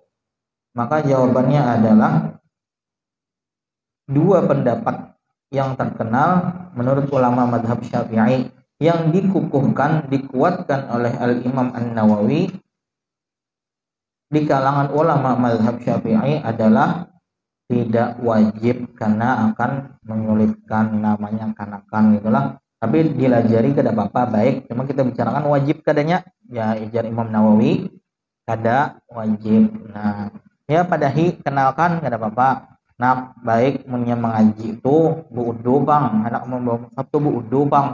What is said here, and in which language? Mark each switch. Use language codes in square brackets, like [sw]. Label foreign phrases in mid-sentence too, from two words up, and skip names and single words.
[id] Maka jawabannya adalah dua pendapat yang terkenal menurut ulama madhab Syafi'i yang dikuatkan oleh Al-Imam An-Nawawi di kalangan ulama mazhab Syafi'i adalah tidak wajib karena akan menyulitkan, namanya kanakan gitulah. [bjn] Tapi dilajari kada apa-apa, baik. Cuma kita bicarakan wajib kadanya, ya ijar Imam Nawawi kada wajib. Nah, ya padahi kenalkan kada apa-apa. Nah, baik punya mengaji itu buudu bang, anak membawa mushaf tu buudu bang.